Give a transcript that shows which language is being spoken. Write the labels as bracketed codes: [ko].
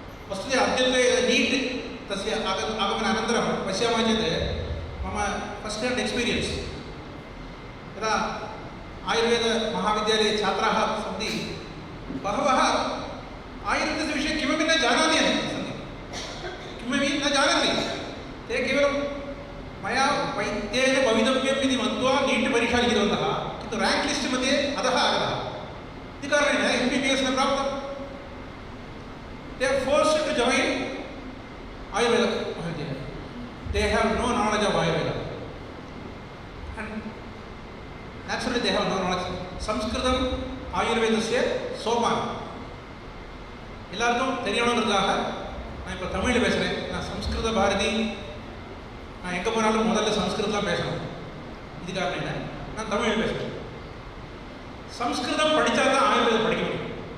[sa] वस्तुतः अद्यत्वे नीट् तस्य आगमनानन्तरं पश्यामः चेत् मम [en] first hand experience [sa] यदा आयुर्वेदमहाविद्यालये छात्राः सन्ति, बहवः आयुर्वेदस्य विषये किमपि न जानन्ति सन्ति, किमपि न जानन्ति। ते केवलं मया वैद्येन भवितव्यम् इति मत्वा नीट् परीक्षा लिखितवन्तः, किन्तु रेङ्क् लिस्ट् मध्ये अधः आगतः। इति कारणेन MBBS न प्राप्तं। [en] They are forced to join Ayurveda Vaidya. They have no knowledge of Ayurveda. And naturally they have no knowledge. [sa] Sanskritam Ayurvedasya சோபானம். [ta] எல்லாருக்கும் தெரியணுங்கிறதுக்காக நான் இப்போ தமிழில் பேசுகிறேன். நான் சம்ஸ்கிருத பாரதி, நான் எங்கே போனாலும் முதல்ல சம்ஸ்கிருதம் பேசணும். இது காரணம் என்ன, நான் தமிழில் பேசுகிறேன். சம்ஸ்கிருதம் படித்தா தான் ஆயுர்வேதம் படிக்க முடியும்.